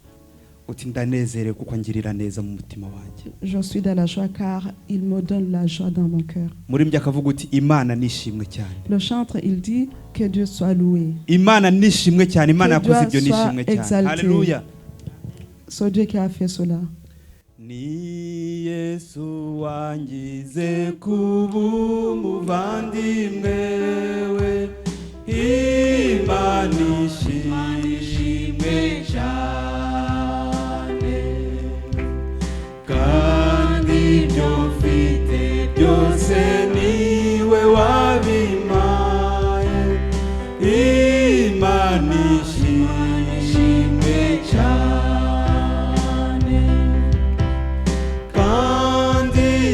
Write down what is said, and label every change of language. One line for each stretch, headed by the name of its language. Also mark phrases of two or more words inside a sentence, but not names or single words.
French: Je suis dans la joie car il me donne la joie dans mon cœur. Le chantre, il dit que Dieu soit loué. Que Dieu soit exalté. Alléluia. C'est Dieu qui a fait cela.
Kinyarwanda: Ni Yesu wangize kuba umuvandimwe we, Imana ishimwe cyane, kandi ibyo mfite byose niwe wabimpaye, Imana ishimwe cyane, kandi